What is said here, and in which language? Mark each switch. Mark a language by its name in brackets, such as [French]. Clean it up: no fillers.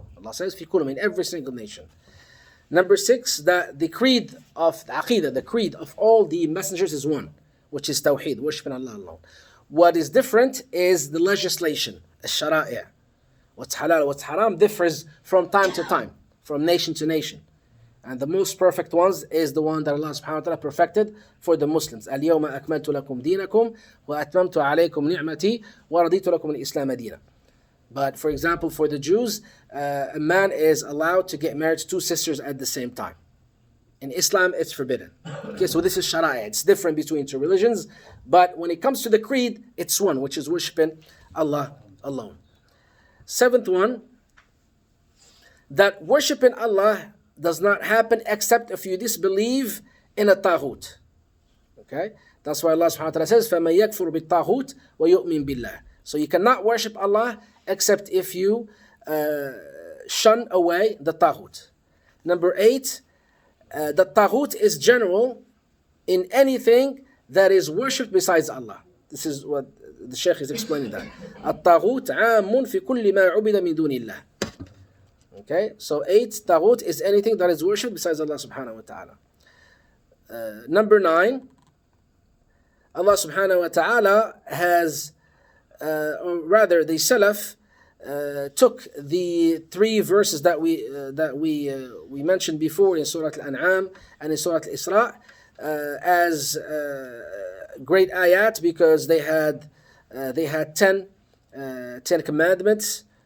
[English] Allah says, [Arabic] فِي كُلِّ, [English] in every single nation. Number 6, that the creed of the aqidah, the creed of all the messengers is one, which is Tawheed, worshiping Allah alone. What is different is the legislation, الشرائع. What's halal, what's haram differs from time to time, from nation to nation. And the most perfect ones is the one that Allah subhanahu wa ta'ala perfected for the Muslims. [Arabic] اليوم أكملت لكم دينكم وأتممت عليكم نعمتي ورضيت لكم الإسلام دينا. [English] But for example, for the Jews, a man is allowed to get married to 2 sisters at the same time. In Islam, it's forbidden. Okay, so this is Shariah. It's different between 2 religions. But when it comes to the creed, it's one, which is worshiping Allah alone. 7th one, that worshiping Allah does not happen except if you disbelieve in a taghut. Okay? That's why Allah subhanahu wa ta'ala says, [Arabic] فَمَنْ يَكْفُرُ بِالطَّاغُوتِ وَيُؤْمِنْ بِاللَّهِ. [English] So you cannot worship Allah except if you shun away the taghut. Number 8, the taghut is general in anything that is worshipped besides Allah. This is what the Sheikh is explaining that. [Arabic] الطاغوت عام في كل ما عبد من دون الله. [English] Okay, so 8, taghut is anything that is worshipped besides Allah subhanahu wa ta'ala. Number 9, Allah subhanahu wa ta'ala has, or rather the Salaf took the 3 verses that we mentioned before in Surah Al-An'am and in Surah Al-Isra as great ayat because they had 10 commandments.